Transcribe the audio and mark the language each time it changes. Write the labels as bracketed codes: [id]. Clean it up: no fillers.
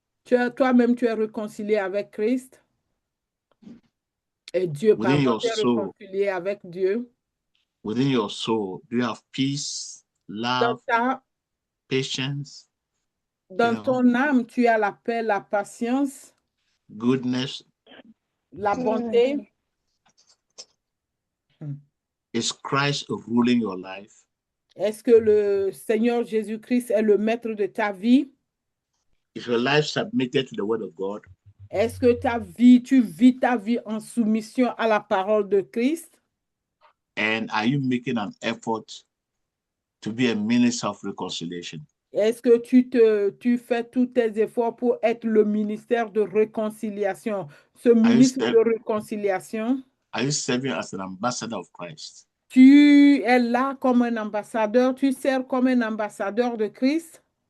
[fr] Toi-même, tu es réconcilié avec Christ? Et Dieu, [en] Within your [fr] tu es [en] soul, [fr] réconcilié avec Dieu? [en] within your soul, do you have peace, love, patience, [fr] Dans ton âme, tu as la paix, la patience, [en] goodness? [fr] la bonté. [en] Is Christ ruling your life? [fr] Est-ce que le Seigneur Jésus-Christ est le maître de ta vie? [en] Is your life submitted to the word of God? [fr] Est-ce que tu vis ta vie en soumission à la parole de Christ? [en] And are you making an effort to be a minister of reconciliation? [fr] Est-ce que tu fais tous tes efforts pour être le ministère de réconciliation? Ce ministre de réconciliation? [en] Are you serving as an ambassador of Christ? [fr] Tu es là comme un ambassadeur, tu sers comme un ambassadeur de Christ?